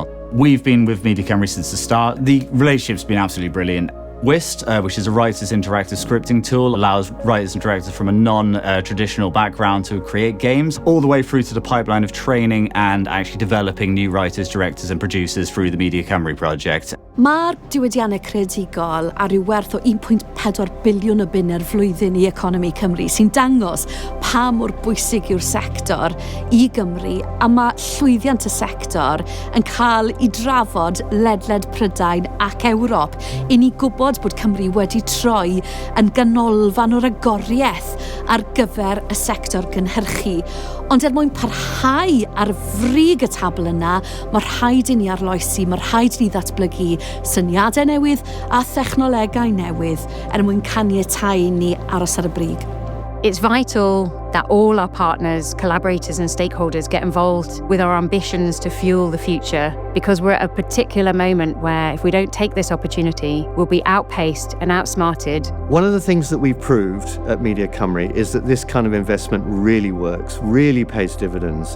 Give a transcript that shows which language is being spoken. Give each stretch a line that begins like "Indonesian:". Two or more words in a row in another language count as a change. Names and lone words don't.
English: We've been with Media Cymru since the start. The relationship's been absolutely brilliant. Whist, which is a writer's interactive scripting tool, allows writers and directors from a non-traditional background to create games, all the way through to the pipeline of training and actually developing new writers, directors and producers through the Media Cymru project.
Welsh: Mae'r Diwydiannau Creadigol a ryw werth o 1.4 biliwn o bunne'r flwyddyn i economi Cymru, sy'n dangos pa mor bwysig yw'r sector i Gymru, a mae llwyddiant y sector yn cael ei drafod ledled Prydain ac Ewrop, i ni gwybod bod Cymru wedi troi yn ganolfan o'r agoriaeth ar gyfer y sector gynhyrchu. Ond mwyn parhau ar frig y tabl yna, mae rhaid i ni arloesi, mae rhaid i ni ddatblygu syniadau newydd a thechnolegau newydd mwyn caniatáu ni aros ar y brig.
English: It's vital that all our partners, collaborators and stakeholders get involved with our ambitions to fuel the future, because we're at a particular moment where if we don't take this opportunity, we'll be outpaced and outsmarted. One of the things that we've proved at Media Cymru is that this kind of investment really works, really pays dividends.